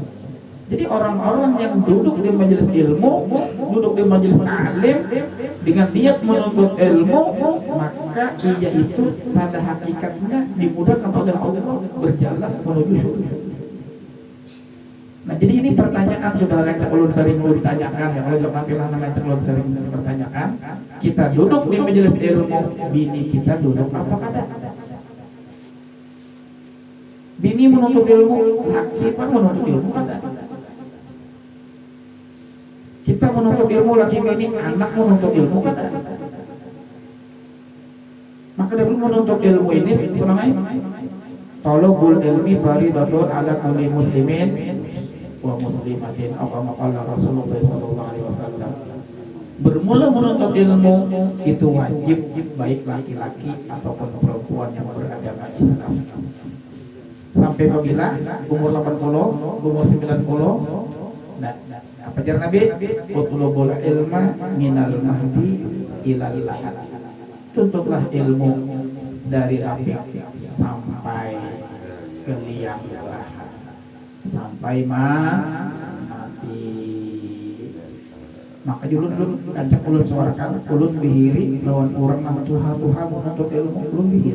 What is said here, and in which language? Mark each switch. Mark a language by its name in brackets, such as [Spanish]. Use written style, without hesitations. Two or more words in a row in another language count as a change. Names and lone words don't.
[Indonesian] Jadi orang-orang yang duduk di majelis ilmu, duduk di majelis alim dengan niat menuntut ilmu, maka ia itu pada hakikatnya dimudahkan oleh Allah berjalan menuju surga. [Banjar] Nah, jadi ini pertanyaan sudah yang ulun sering ditanyakan ya, kalau tampilan namanya ulun sering dipertanyakan. Kita duduk di majelis ilmu, bini kita duduk apa kada? Bini menuntut ilmu, laki pun menuntut ilmu kada? Kita menuntut ilmu, laki bini, anak menuntut ilmu kada? [Indonesian] Maka dari menuntut ilmu ini semangat [Arabic] طلب العلم فريضة على كل مسلم ومسلمة, atau كما قال رسول الله صلى الله عليه وسلم. [Indonesian] Bermula menuntut ilmu itu wajib baik laki-laki ataupun perempuan yang beragama Islam. [Banjar] Sampai apabila umur 80, umur 90, nah, apa jar Nabi? [Arabic] اطلبوا العلم من المهد إلى اللحد. [Indonesian] Tuntutlah ilmu dari rafiq sampai ke liang lahat, sampai mati. [Banjar] Maka julun kancak ulun suarakan ulun bihiri lawan orang nama Tuhan menuntut ilmu ulun bihiri.